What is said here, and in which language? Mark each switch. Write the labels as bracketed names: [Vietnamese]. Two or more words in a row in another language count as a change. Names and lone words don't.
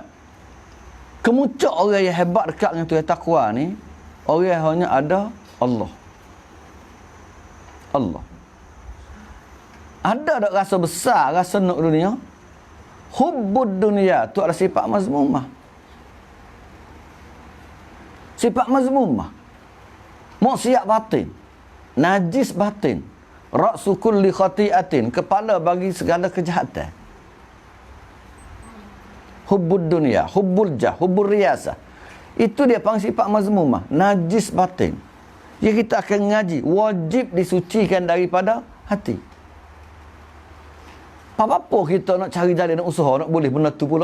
[Malay] Kemuncak orang yang hebat dekat dengan Tuhan takwa ni, orang yang hanya ada Allah. Ada tak rasa besar, rasa nak dunia? [Arabic] حب الدنيا [Malay] tu adalah sifat mazmumah. Sifat mazmumah. Maksiat batin. Najis batin. [Arabic] رأس كل خطيئة. [Malay] Kepala bagi segala kejahatan. [Arabic] حب الدنيا، حب الجاه، حب الرئاسة. [Malay] Itu dia panggil sifat mazmumah. Najis batin. Jadi kita akan ngaji. Wajib disucikan daripada hati. Apa-apa kita nak cari jalan, nak usaha, nak boleh benda tu pula.